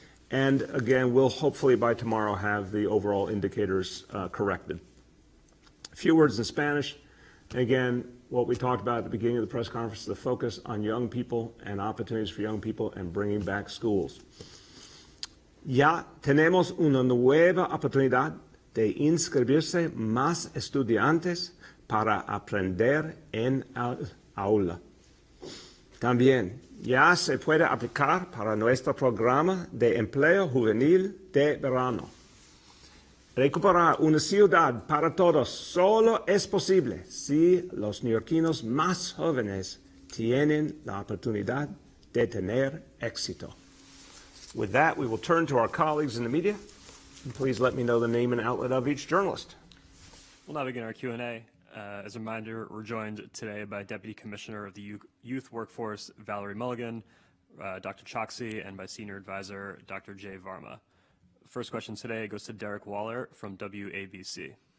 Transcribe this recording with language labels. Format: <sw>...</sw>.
<en>And again, we'll hopefully by tomorrow have the overall indicators corrected. A few words in Spanish. Again, what we talked about at the beginning of the press conference, the focus on young people and opportunities for young people and bringing back schools.</en> <es>Ya tenemos una nueva oportunidad de inscribirse más estudiantes para aprender en el aula. También ya se puede aplicar para nuestro programa de empleo juvenil de verano. Recuperar una ciudad para todos solo es posible si los neoyorquinos más jóvenes tienen la oportunidad de tener éxito.</es> <en>With that, we will turn to our colleagues in the media. And please let me know the name and outlet of each journalist. We'll now begin our Q&A. As a reminder, we're joined today by Deputy Commissioner of the Youth Workforce, Valerie Mulligan, Dr. Choksi, and by Senior Advisor, Dr. Jay Varma. First question today goes to Derek Waller from WABC.</en>